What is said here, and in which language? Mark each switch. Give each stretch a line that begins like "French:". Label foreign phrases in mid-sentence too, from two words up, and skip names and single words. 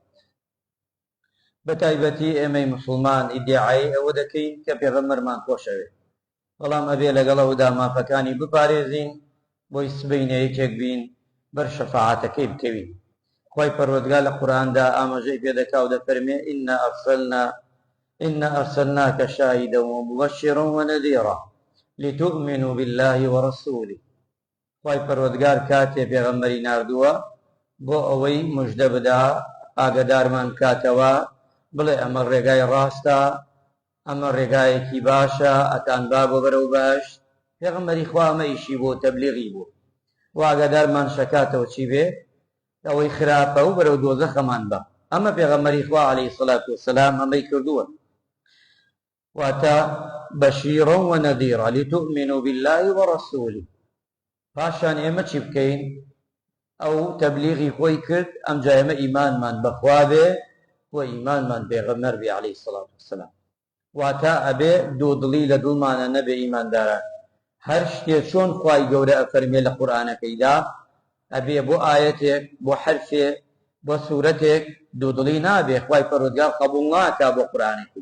Central Kurdish: بەتایبەتی ئێمەی مسلمان ئیدعای ئەوە دەکەین کە پێغەمبەرمان خۆشەوێ، بەڵام ئەبێ لەگەڵەوەدا مافەکانی بپارێزین بۆی سبەینە یەکێک بین بەر شەفاعەتەکەی بکەوین. خوای پەروەردگار لە قورئاندا ئاماژەی پێدەکا و دەفەرمێ
Arabic: إنا أرسلناك شاهدا ومبشرا ونذيرا لتؤمنوا بالله ورسوله.
Central Kurdish: خوای پەروەردگار کاتێ پێغەمبەری ناردووە بۆ ئەوەی موژدە بدا ئاگادارمان بکاتەوە بڵێ ئەمە ڕێگای ڕاستە، ئەمە ڕێگایەکی باشە ئەتان با بۆ بەرەو باش. پێغەمبەری خوا ئەمە ئیشی بۆ تەبلیغی بوو و ئاگادارمان شەکاتەوە چی بێ ئەوەی خراپە و بەرەو دۆزەخەمان بە. ئەمە پێغەمبەری خوا
Arabic: عەلەیهی سڵات وەسەلام
Central Kurdish: ئەمەی کردووە.
Arabic: واتە بەشیرە ونەذیرە لتؤمنوا بالله ورسوله.
Central Kurdish: پاشان ئێمە چی بکەین؟ ئەو تەبلیغی خۆی کرد، ئەمجا ئێمە ئیمانمان بەخوا بێ و ئیمانمان پێغەمبەر بێ
Arabic: عەلەیهی سەڵات وسەلام.
Central Kurdish: واتە ئەبێ دوودڵی لە دڵمانە نەبێ ئیمانداران. هەر شتێک چۆن خوای گەورە ئەفەرمێ لە قورئانەکەیدا ئەبێ بۆ ئاەتێک بۆ حەرفێک بۆ سوورەتێک دوودڵی نابێ، خوای پەروەردگار قبوڵ ناکا بۆ قورئانەکەی.